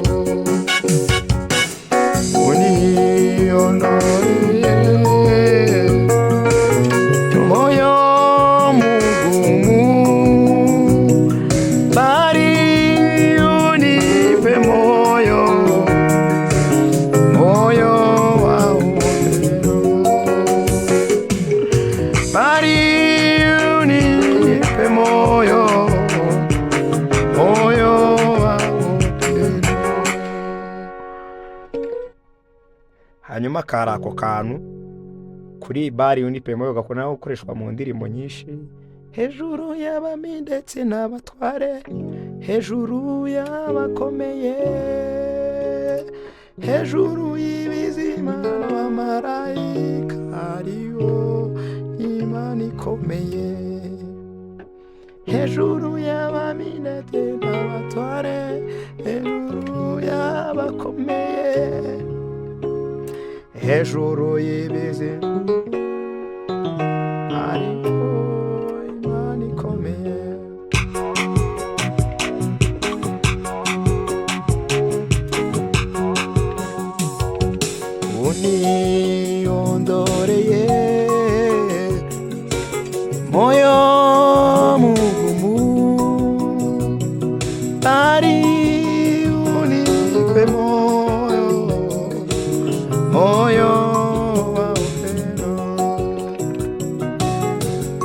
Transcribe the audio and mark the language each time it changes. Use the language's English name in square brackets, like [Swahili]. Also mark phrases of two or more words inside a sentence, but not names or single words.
[Swahili] Uniondolee moyo mugumu bari unipe moyo, moyo wa upendo. Bari unipe moyo, moyo wa upendo. [Kinyarwanda] Hanyuma kari ako kantu kuri [Swahili] bari unipe moyo [Kinyarwanda] gakunda gukoreshwa mu ndirimbo nyinshi, hejuru y'abami ndetse n'abatware, hejuru y'abakomeye, hejuru y'ibizima n'abamarayika, hariho Imana ikomeye. Hejuru y'abami ndetse n'abatware, hejuru y'abakomeye, hejuru y'ibizima hariho Imana ikomeye. [Swahili] Uniondolee moyo mugumu bari unipe moyo, moyo wa upendo.